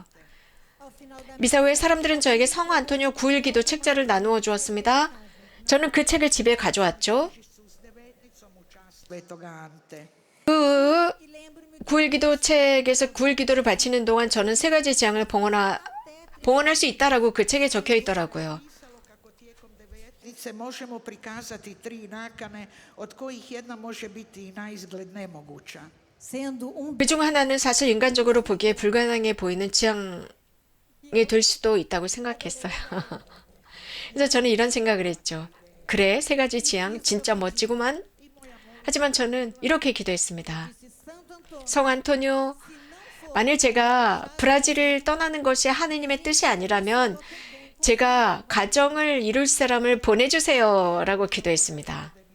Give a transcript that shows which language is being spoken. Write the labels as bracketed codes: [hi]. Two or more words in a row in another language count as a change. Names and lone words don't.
[ko] 미사 후에 사람들은 저에게 성 안토니오 9일 기도 책자를 나누어 주었습니다. 저는 그 책을 집에 가져왔죠. 그 9일 기도 책에서 9일 기도를 바치는 동안 저는 세 가지 재앙을 봉헌할 수 있다라고 그 책에 적혀 있더라고요. [hr] Možemo prikazati 3 nakane, od kojih jedna može biti na izgled nemoguća. [ko] 그중 하나는 사실 인간적으로 보기에 불가능해 보이는 지향이 될 수도 있다고 생각했어요. 그래서 저는 이런 생각을 했죠. 그래, 세 가지 지향 진짜 멋지구만. 하지만 저는 이렇게 기도했습니다. 성 안토니오, 만일 제가 브라질을 떠나는 것이 하느님의 뜻이 아니라면 제가 가정을 이룰 사람을 보내주세요 라고 기도했습니다.